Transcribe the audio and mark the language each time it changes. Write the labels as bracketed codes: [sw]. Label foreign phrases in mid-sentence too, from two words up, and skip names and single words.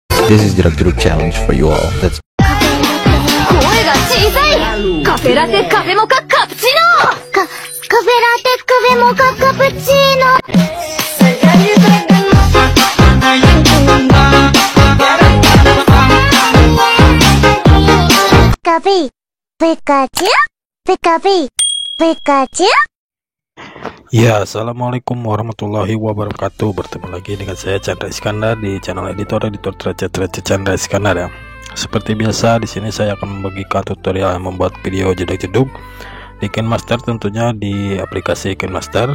[en] This is Jeruk challenge for you all. Let's [ja] 声が小さい。カフェラテカフェモカカプチーノ。カフェラテカフェモカカプチーノ。ピカピピカチュピカピピカチュ。 [id] Ya, [ar] السلام عليكم ورحمة الله وبركاته. [id] Bertemu lagi dengan saya Chandra Iskandar di channel editor derajat Chandra Iskandar ya. Seperti biasa di sini saya akan membagikan tutorial yang membuat video jeduk-jeduk di KineMaster, tentunya di aplikasi KineMaster.